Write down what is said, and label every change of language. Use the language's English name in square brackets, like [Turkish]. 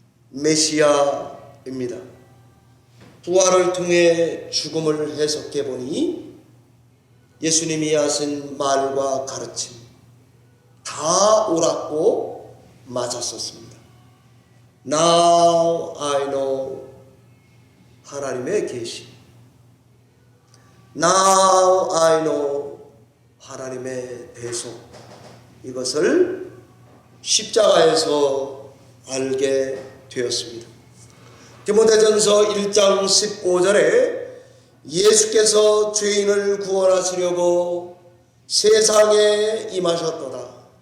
[Korean] 메시아입니다. 부활을 통해 죽음을 해석해 보니 예수님이 하신 말과 가르침 다 옳았고 맞았었습니다. [English] Now I know [Korean] 하나님의 계시. [English] Now I know [Korean] 하나님의 대속. 이것을 십자가에서 알게 되었습니다. 디모데전서 1장 15절에 예수께서 죄인을 구원하시려고 세상에 임하셨도다.